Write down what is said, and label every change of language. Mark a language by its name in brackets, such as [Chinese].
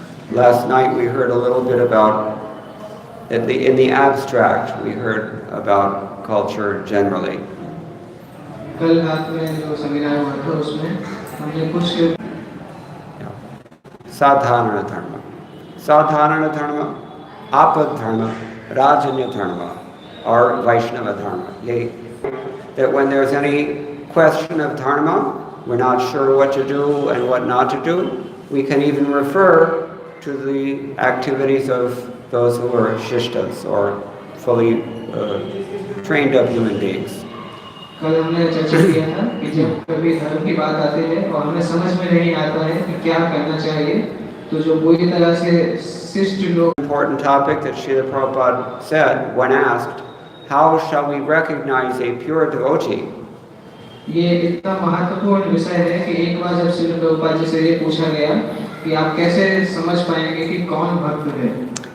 [English] Last night we heard a little bit about, in the abstract, we heard about culture generally. [Hindi] कल रात में जो seminar हुआ था उसमें हमने कुछ Sadharana dharma, apad dharma, rajanya dharma, or Vaishnava dharma. [English] That when there's any question of dharma, we're not sure what to do and what not to do, we can even refer to the activities of those who are shishtas or fully trained up human beings. [Hindi] कल हमने चर्चा किया था कि जब कभी धर्म की बात आती है और हमें समझ में नहीं आता है कि क्या करना चाहिए, तो जो पूरी तरह से शिष्ट लोग. [English] Important topic that Srila Prabhupada said when asked, how shall we recognize a pure devotee? [Hindi] ये इतना महत्वपूर्ण विषय है कि एक बार जब श्रील प्रभुपाद जी से ये पूछा गया कि आप कैसे समझ पाएंगे कि कौन भक्त है.